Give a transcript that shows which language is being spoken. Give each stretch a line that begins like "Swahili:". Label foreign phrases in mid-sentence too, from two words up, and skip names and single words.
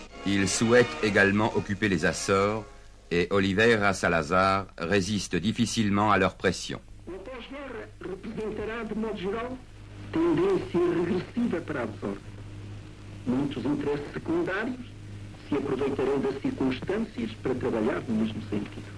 French: Il souhaite également occuper les Açores et Oliveira Salazar résiste difficilement à leur pression.
Portuguese: O pós-guerra representará, de modo geral, tendência regressiva para a desordem. Muitos interesses secundários se aproveitarão das circunstâncias para trabalhar no mesmo sentido.